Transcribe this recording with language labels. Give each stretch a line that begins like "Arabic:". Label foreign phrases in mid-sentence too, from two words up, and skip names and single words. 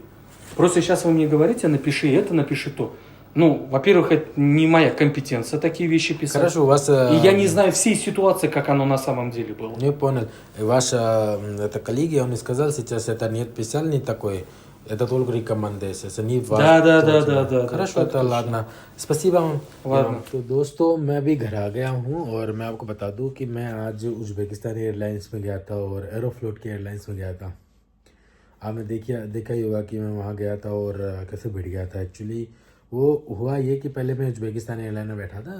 Russian: Просто сейчас вы мне говорите, напиши это, напиши то. Ну, во-первых, это не моя компетенция такие вещи писать. Хорошо, у вас... И я не знаю всей ситуации, как оно на самом деле было. Не понял. Ваша это коллеги, он сказал, сейчас это нет специальный такой, это только рекомендация. Да. Хорошо, это ладно. Спасибо вам. Ладно.
Hindi: तो दोस्तों, मैं अभी घर आ गया हूँ और मैं आपको बता दूँ कि मैं आज उज़्बेकिस्तान एयरलाइंस में गया था और एरोफ्लोट के एयरलाइंस में गया था। आपने देखा ही होगा कि मैं वहाँ गया था और कैसे भिड़ गया था। एक्चुअली वो हुआ ये कि पहले मैं उज़्बेकिस्तान एयरलाइन में बैठा था।